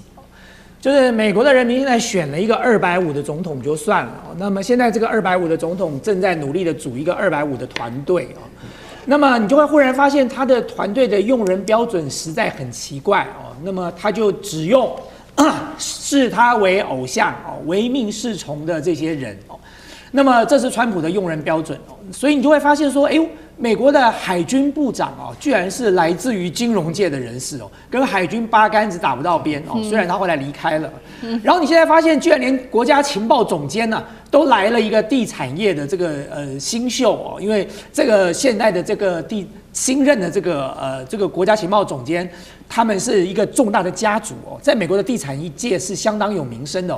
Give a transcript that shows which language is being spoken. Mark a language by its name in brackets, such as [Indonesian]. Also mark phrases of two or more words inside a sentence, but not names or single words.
[Chinese] 就是美國的人民現在選了一個250的總統就算了，那麼現在這個250的總統正在努力的組一個250的團隊哦，那麼你就會忽然發現他的團隊的用人標準實在很奇怪哦，那麼他就只用視他為偶像哦、唯命是從的這些人哦，那麼這是川普的用人標準哦，所以你就會發現說，哎呦，美國的海軍部長哦，居然是來自於金融界的人士哦，跟海軍八竿子打不到邊哦。雖然他後來離開了，然後你現在發現，居然連國家情報總監呢，都來了一個地產業的這個新秀哦，因為這個現在的這個新任的这個國家情報總監，他們是一個重大的家族哦，在美國的地產業界是相當有名聲的哦。